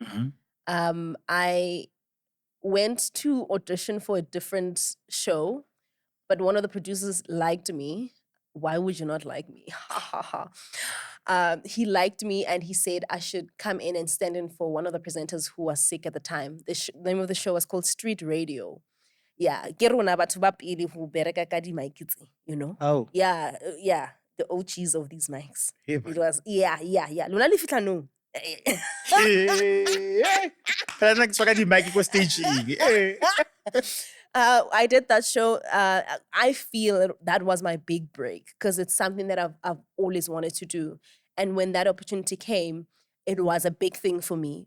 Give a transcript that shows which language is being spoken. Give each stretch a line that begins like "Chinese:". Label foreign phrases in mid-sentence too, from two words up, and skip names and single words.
English: I went to audition for a different show, but one of the producers liked me. Why would you not like me? He liked me and he said I should come in and stand in for one of the presenters who was sick at the time. The name of the show was called Street Radio. Yeah,
Southern Sotho: ke rona batho ba pele ho bereka ka di mic tse,
English: you know? Oh. Yeah, the OGs of these mics. Yeah, It was, yeah.
Southern Sotho: Lona le fitla no.
English: I did that show. I feel that was my big break because it's something that I've always wanted to do. And when that opportunity came, it was a big thing for me.